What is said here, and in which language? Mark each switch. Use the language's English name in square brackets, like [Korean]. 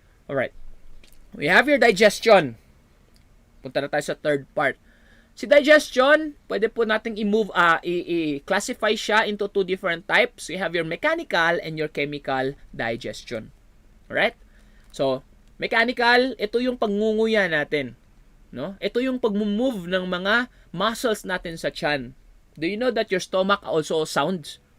[English] Alright. We have your digestion. [Filipino] Punta na tayo sa [English] third part. [Filipino] Si digestion, pwede po nating i-classify siya into two different types. [English] You have your mechanical and your chemical digestion. [Filipino] Alright? So, mechanical, ito yung pangunguya natin. No? Ito yung pag-move ng mga muscles natin sa tiyan. [English] Do you know that your stomach also sounds?